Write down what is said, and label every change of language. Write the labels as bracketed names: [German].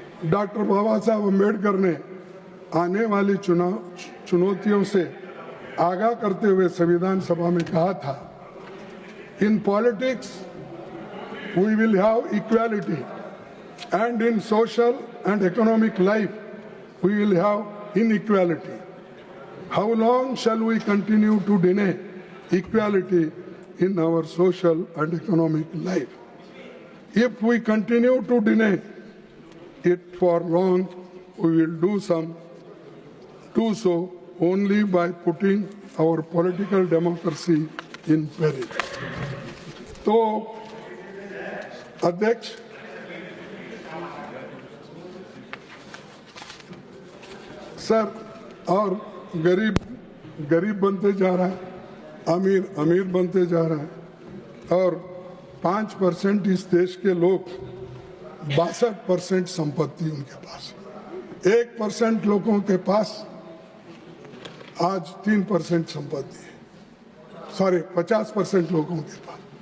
[Hindi] Doctor बाबा साहब अम्बेडकर ने आने वाली चुनौतियों से आगाह करते हुए संविधान सभा में कहा था, [English] In politics we will have equality and in social and economic life we will have inequality. How long shall we continue to deny equality in our social and economic life? If we continue to deny it for long, we will do so only by putting our political democracy in peril. [Hindi] तो अध्यक्ष, sir, और गरीब बनते जा रहा है, अमीर बनते जा रहा है, और 5% इस देश के लोग 62% संपत्ति उनके पास, 1% लोगों के पास आज 3% संपत्ति है, 50% लोगों के पास।